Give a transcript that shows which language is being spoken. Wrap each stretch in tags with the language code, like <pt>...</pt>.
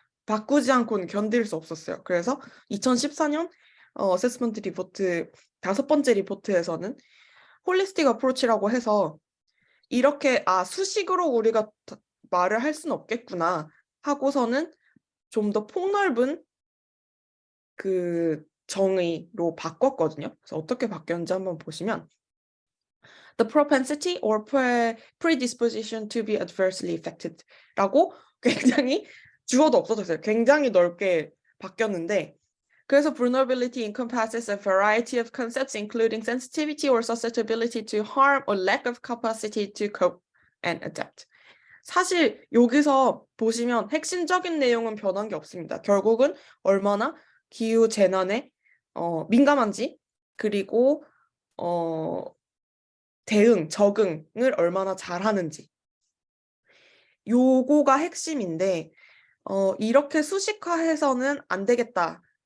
<ko>바꾸지 않고는 견딜 수 없었어요. 그래서 2014년 어세스먼트 리포트 다섯 번째 리포트에서는 홀리스틱 어프로치라고 해서 이렇게 수식으로 우리가 말을 할 수는 없겠구나 하고서는 좀 더 폭넓은 그 정의로 바꿨거든요. 그래서 어떻게 바뀌었는지 한번 보시면</ko> <en>the propensity or predisposition to be adversely affected</en> <ko>라고 굉장히 주어도 없어졌어요. 굉장히 넓게 바뀌었는데 그래서</ko> <en>vulnerability encompasses a variety of concepts including sensitivity or susceptibility to harm or lack of capacity to cope and adapt.</en> <ko>사실 여기서 보시면 핵심적인 내용은 변한 게 없습니다. 결국은 얼마나 기후 재난에 민감한지 그리고 대응, 적응을 얼마나 잘하는지 요거가 핵심인데 이렇게 수식화해서는 안 되겠다.</ko>